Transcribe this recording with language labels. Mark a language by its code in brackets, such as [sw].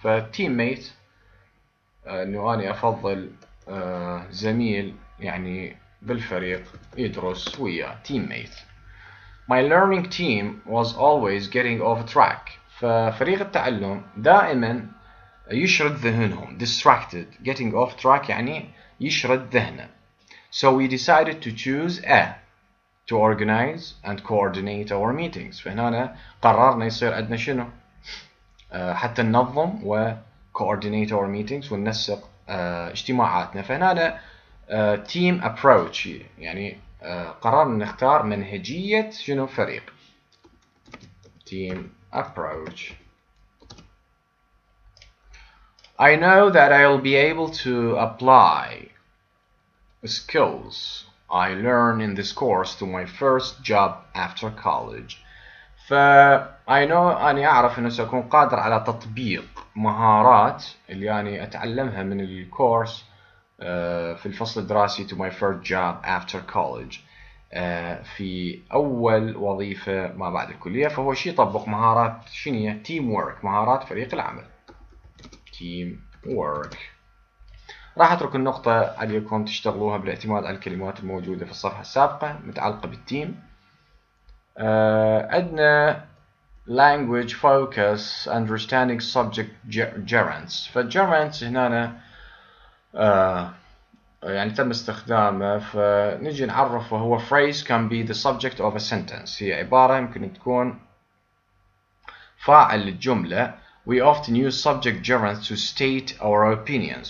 [ar] فteammate إنه أنا أفضل زميل يعني بالفريق يدرس وياه teammate. [en] My learning team was always getting off track. [ar] ففريق التعلم دائما يشرد ذهنهم distracted. [en] getting off track [ar] يعني يشرد ذهنه. [en] So we decided to choose to organize and coordinate our meetings. [ar] فهنا قررنا يصير عندنا شنو حتى ننظم و [en] coordinate our meetings [ar] وننسق اجتماعاتنا. فهنا team approach يعني قررنا نختار منهجية شنو فريق team approach. [en] I know that I'll be able to apply skills I learn in this course to my first job after college. I know [ar] أني أعرف أنه سأكون قادر على تطبيق مهارات اللي أنا أتعلمها من الكورس في الفصل الدراسي [en] to my first job after college [ar] في أول وظيفة ما بعد الكلية. فهو شيء يطبق مهارات شنية team work مهارات فريق العمل team work. راح أترك النقطة عليكم تشتغلوها بالاعتماد على الكلمات الموجودة في الصفحة السابقة متعلقة بالتيم. عندنا [en] language focus understanding subject gerunds. [ar] فالgerunds هنا يعني تم استخدامه فنجي نعرفه. [en] هو phrase can be the subject of a sentence. [ar] هي عبارة يمكن تكون فاعل للجملة. [en] We often use subject gerunds to state our opinions.